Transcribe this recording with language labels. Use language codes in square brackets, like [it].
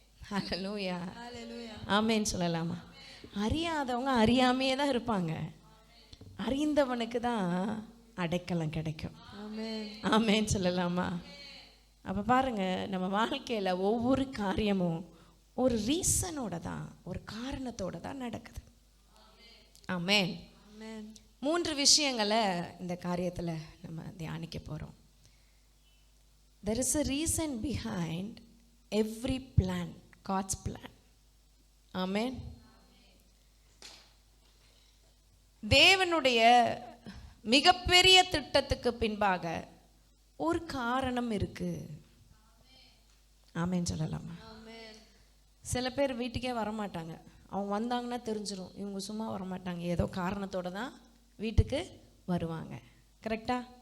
[ta] ஹல்லேலூயா, ஆமென் சொல்லலாமா? அறியாதவங்க அறியாமையே தான் இருப்பாங்க, அறிந்தவனுக்கு தான் அடைக்கலம் கிடைக்கும். ஆமென் சொல்லலாமா? அப்போ பாருங்க, நம்ம வாழ்க்கையில் ஒவ்வொரு காரியமும் ஒரு ரீசனோட தான், ஒரு காரணத்தோட தான் நடக்குது. ஆமென். 3 விஷயங்களை இந்த காரியத்தில் நம்ம தியானிக்க போகிறோம். [en] There is a reason behind every plan, God's plan. Amen. [ta] தேவனுடைய மிகப்பெரிய திட்டத்துக்கு பின்பாக ஒரு காரணம் இருக்கு. ஆமென் சொல்லலாமா? சில பேர் வீட்டுக்கே வரமாட்டாங்க, அவங்க வந்தாங்கன்னா தெரிஞ்சிடும் இவங்க சும்மா வரமாட்டாங்க, ஏதோ காரணத்தோடு தான் வீட்டுக்கு வருவாங்க. கரெக்டா?